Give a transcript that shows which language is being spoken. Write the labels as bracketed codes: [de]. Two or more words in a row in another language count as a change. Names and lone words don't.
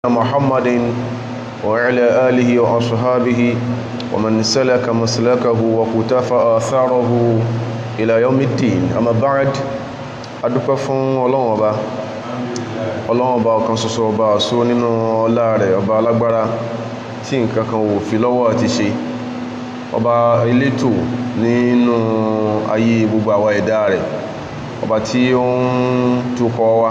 [ar] محمد وعلى آله وأصحابه ومن سلك مسلكه وقتفى آثاره إلى يوم الدين أما بعد [yo] adúpẹ́ fún Ọlọ́run Ọba ọ̀kan ṣoṣo ọba àṣó nínú ọlá rẹ̀ ọba alágbára tí nǹkan kan ò fi lọ́wọ́ àti ṣe ọba elétò nínú ayé gbogbo àwa ẹ̀dá rẹ̀ ọba tí ó ń tukọ̀ wa